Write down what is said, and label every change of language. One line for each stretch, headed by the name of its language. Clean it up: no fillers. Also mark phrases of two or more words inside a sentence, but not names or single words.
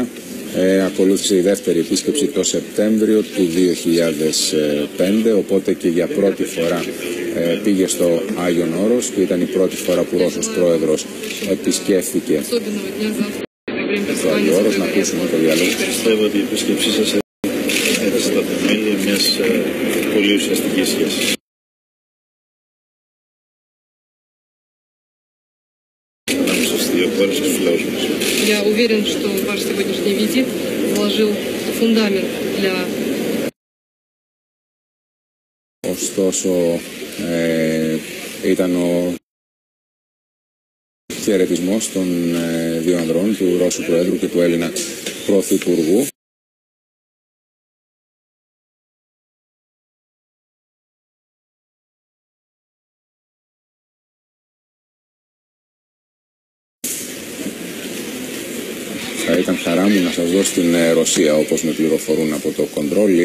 Greek: Ακολούθησε η δεύτερη επίσκεψη το Σεπτέμβριο του 2005, οπότε και για πρώτη φορά πήγε στο Άγιον Όρος και ήταν η πρώτη φορά που Ρώσος πρόεδρος επισκέφθηκε στο Άγιο Όρος. Να ακούσουμε το διάλογο. Πιστεύω ότι η επίσκεψή σας έθεσε τα θεμέλια μιας πολύ ουσιαστικής σχέσης. Ανάμεσα στις δύο χώρες και στους λαούς μας.
Russian: Я уверен, что ваш сегодняшний визит заложил фундамент для...
Greek: Ωστόσο, ήταν ο χαιρετισμός των δύο ανδρών, του Ρώσου Προέδρου και του Έλληνα Πρωθυπουργού. Θα ήταν χαρά μου να σας δω στην Ρωσία, όπως με πληροφορούν από το κοντρόλ.